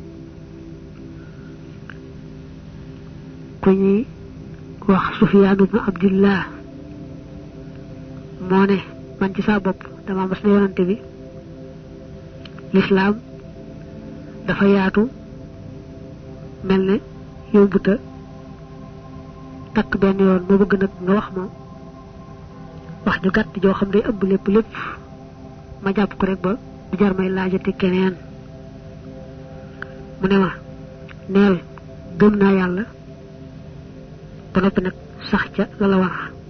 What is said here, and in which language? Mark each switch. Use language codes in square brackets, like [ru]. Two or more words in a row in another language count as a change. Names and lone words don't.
[wo] كوني وخ سفيان بن عبد الله موني من جسا بوب دما مسنا يونت بي الإسلام dafa yaatu melne yombuta tak ben yoon mo bëgg nak nga wax ma wax ju gatt jo xam day ëbb lepp lepp ma japp ko rek ba du jar may laajati keneen mu ne ma neel gëm naa yàlla ba noppi nag sax ca la la war